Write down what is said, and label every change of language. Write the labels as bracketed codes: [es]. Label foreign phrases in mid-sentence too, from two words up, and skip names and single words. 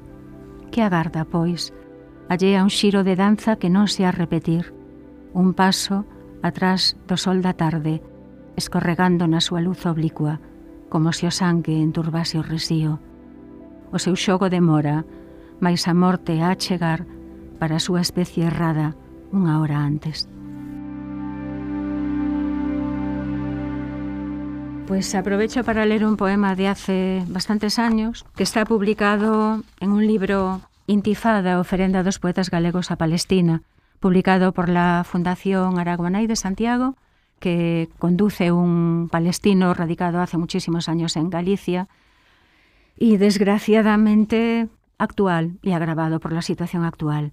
[gl] Que agarda, pois, allea un xiro de danza que non se ha repetir, un paso atrás do sol da tarde, escorregando na súa luz oblicua, como se o sangue enturbase o resío. O seu xogo demora, mais a morte a chegar para a súa especie errada unha hora antes. [es] Pues aprovecho para leer un poema de hace bastantes años, que está publicado en un libro Intifada, ofrenda dos poetas galegos a Palestina, publicado por la Fundación Araguanay de Santiago, que conduce un palestino radicado hace muchísimos años en Galicia y desgraciadamente actual y agravado por la situación actual.